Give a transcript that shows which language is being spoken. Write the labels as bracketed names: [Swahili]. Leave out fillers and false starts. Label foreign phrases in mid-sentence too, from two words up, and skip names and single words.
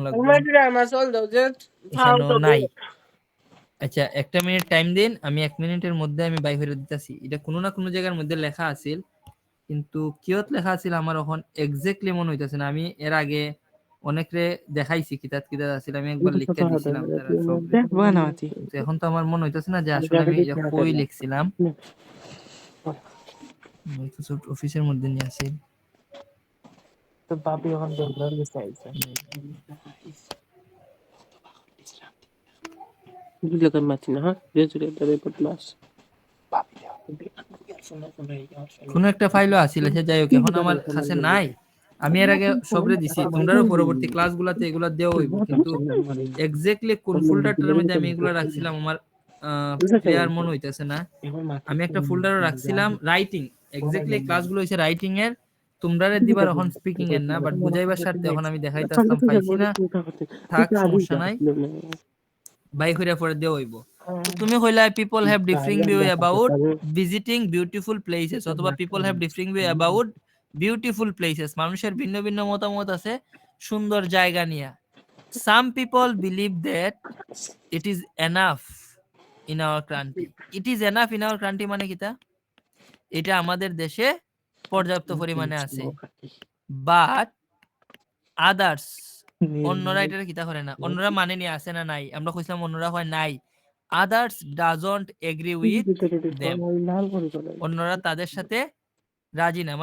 [Sylheti] লাগবে এখানেও নাই আচ্ছা একটা মিনিট টাইম দিন আমি 1 মিনিটের মধ্যে আমি বাই করে দিতেছি এটা কোনো না কোনো জায়গার মধ্যে লেখা আছিল কিন্তু কিয়ত লেখা আছিল আমার এখন এক্স্যাক্টলি মনে হইতাছে না আমি এর আগে অনেকরে দেখাইছি কিতাব কিতাব আছিল আমি একবার লিখে দিয়েছিলাম তারা সব তো এখন তো আমার মনে হইতাছে না যে আসলে আমি এটা কই লিখছিলাম মাইক্রোসফট অফিসের মধ্যে নিয়ে আসি তো বাবি এখন বেঙ্গল গেছে আইছে [Spanish] Dile que Martina, ¿ah? Yo soy el de Potlas. [Sylheti] কোন একটা ফাইলও আছিল সে যাই হোক এখন আমার কাছে নাই আমি এর আগে সবরে দিছি তোমরাও পরবর্তী ক্লাসগুলোতে এগুলা দেওয়া হইব কিন্তু এক্স্যাক্টলি কোন ফোল্ডারটার মধ্যে আমি এগুলা রাখছিলাম আমার ক্লিয়ার মনে হইতাছে না আমি একটা ফোল্ডারও রাখছিলাম [English] writing exactly [Sylheti] ক্লাসগুলো হইছে রাইটিং এর তোমরারে দিবার এখন স্পিকিং এর না বাট বুঝাইবার স্বার্থে এখন আমি দেখাইতাছলাম পাইছি না থাক সমস্যা নাই বাই কইরা পরে দেওয়া হইব তুমি কইলা [English] people have differing view about visiting beautiful places অথবা people have differing view about beautiful places [Sylheti] মানুষের ভিন্ন ভিন্ন মতামত আছে সুন্দর জায়গা নিয়ে [English] some people believe that it is enough in our country it is enough in our country [Sylheti] মানে কিতা এটা আমাদের দেশে পর্যাপ্ত পরিমাণে আছে, [English] but others [Sylheti] অন্যরা এটা কিতা করে না, অন্যরা মানে নিয়ে আসে না নাই, আমরা কইছিলাম অন্যরা হয় নাই, [English] others doesn't agree with them, [Sylheti] অন্যরা তাদের সাথে রাজি না।